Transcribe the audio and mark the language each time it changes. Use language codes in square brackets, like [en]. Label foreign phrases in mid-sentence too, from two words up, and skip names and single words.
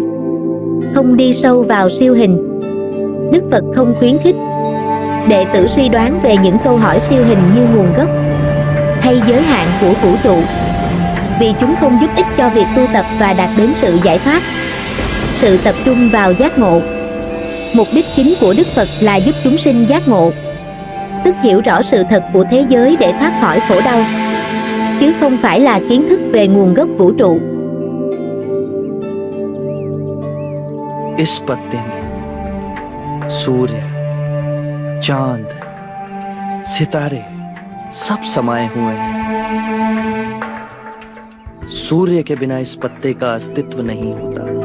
[vi] Không đi sâu vào siêu hình. Đức Phật không khuyến khích đệ tử suy đoán về những câu hỏi siêu hình như nguồn gốc hay giới hạn của vũ trụ, vì chúng không giúp ích cho việc tu tập và đạt đến sự giải thoát. Sự tập trung vào giác ngộ. Mục đích chính của Đức Phật là giúp chúng sinh giác ngộ, tức hiểu rõ sự thật của thế giới để thoát khỏi khổ đau, chứ không phải là kiến thức về nguồn gốc vũ trụ. [hi] इस पत्ते में सूर्य, चांद, सितारे सब समाये हुए हैं। सूर्य के बिना इस पत्ते का अस्तित्व नहीं होता।